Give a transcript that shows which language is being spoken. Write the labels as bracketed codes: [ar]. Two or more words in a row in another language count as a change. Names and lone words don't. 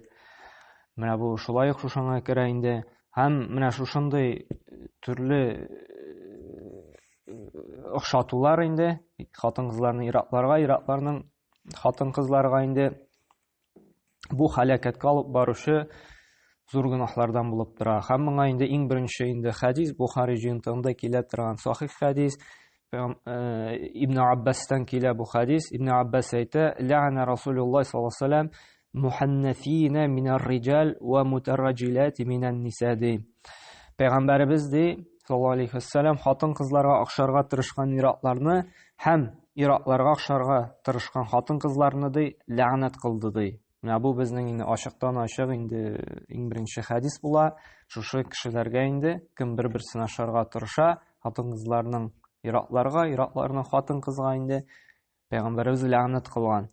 [tt] Менә бу шулай ук шушыңа керә инде. Һәм менә шушындый төрле охшатулар инде хатын-кызларның иратларга, иратларның хатын-кызларга инде бу һәлакәткә алып баручы зур гөнаһлардан булып тора. Һәм моңа инде иң беренче инде хәдис Бухари җыентыгында килә торган сахих хәдис. Ибн Аббастан килә бу хәдис. [ar] Ибн Аббас әйтә: "لعن رسول الله صلى الله عليه وسلم المخنثين من الرجال والمترجلات من النساء." [tt] Пәйгамбәрбез ди, [ar] صلى الله عليه وسلم, [tt] хатын-кызларга охшарга тырышкан иратларны һәм иратларга охшарга тырышкан хатын-кызларны ди ләгънәт кылды ди. Менә бу безнең инде ачыктан ачык инде иң беренче хәдис була. Шушы кешеләргә инде кем бер-берсен ошарга тырыша, хатын-кызларның иратларга, иратларның хатын-кызга инде пәйгамбәрбез ләгънәт кылган.